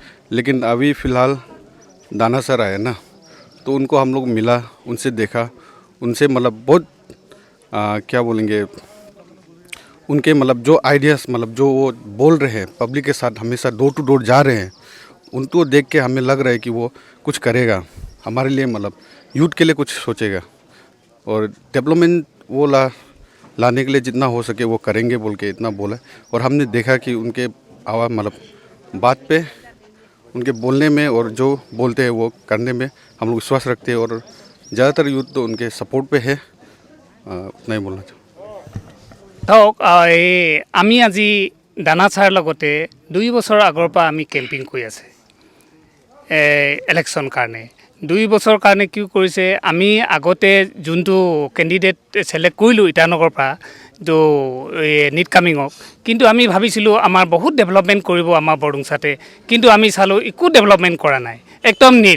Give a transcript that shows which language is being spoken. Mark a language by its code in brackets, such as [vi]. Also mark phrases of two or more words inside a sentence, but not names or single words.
[hi] लेकिन अभी फ़िलहाल दाना सर आए ना, तो उनको हम लोग मिला, उनसे देखा, उनसे मतलब बहुत क्या बोलेंगे, उनके मतलब जो आइडियाज़ मतलब जो वो बोल रहे हैं पब्लिक के साथ हमेशा [en] door to door [hi] जा रहे हैं, उनको देख के हमें लग रहा है कि वो कुछ करेगा हमारे लिए, मतलब यूथ के लिए कुछ सोचेगा और डेवलपमेंट वो लाने के लिए जितना हो सके वो करेंगे बोल के इतना बोला। और हमने देखा कि उनके आवाज़ मतलब बात पे, उनके बोलने में और जो बोलते हैं वो करने में हम लोग विश्वास रखते हैं और ज़्यादातर यूथ तो उनके सपोर्ट पे है। उतना ही बोलना चाहूँ। [as] ধৰক আমি আজি দানা ছাৰ লগতে 2 বছৰ আগৰ পৰা আমি কেম্পিং কৰি আছে ইলেকশ্যন কাৰণে। 2 বছৰ কাৰণে কি কৰিছে, আমি আগতে যোনটো [en] candidate select [as] কৰিলোঁ ইটানগৰৰ পৰা তো নিট কামিঙক, কিন্তু আমি ভাবিছিলোঁ আমাৰ বহুত ডেভেলপমেণ্ট কৰিব আমাৰ বৰডুমচাতে, কিন্তু আমি চালোঁ একো ডেভেলপমেণ্ট কৰা নাই, একদম নীল।